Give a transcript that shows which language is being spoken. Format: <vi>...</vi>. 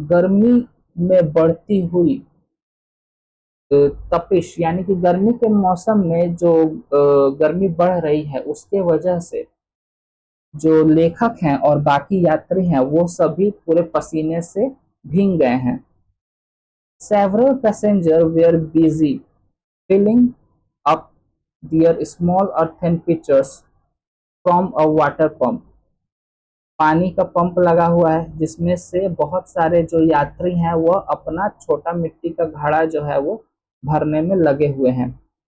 <hi>गर्मी में बढ़ती हुई तपिश, यानी कि गर्मी के मौसम में जो गर्मी बढ़ रही है उसके वजह से जो लेखक हैं और बाकी यात्री हैं वो सभी पूरे पसीने से भीग गए हैं।</hi> <en>Several passengers were busy filling up their small earthen pitchers from a water pump।</en> <hi>पानी का पंप लगा हुआ है जिसमें से बहुत सारे जो यात्री हैं वह अपना छोटा मिट्टी का घड़ा जो है वो भरने में लगे हुए हैं।</hi>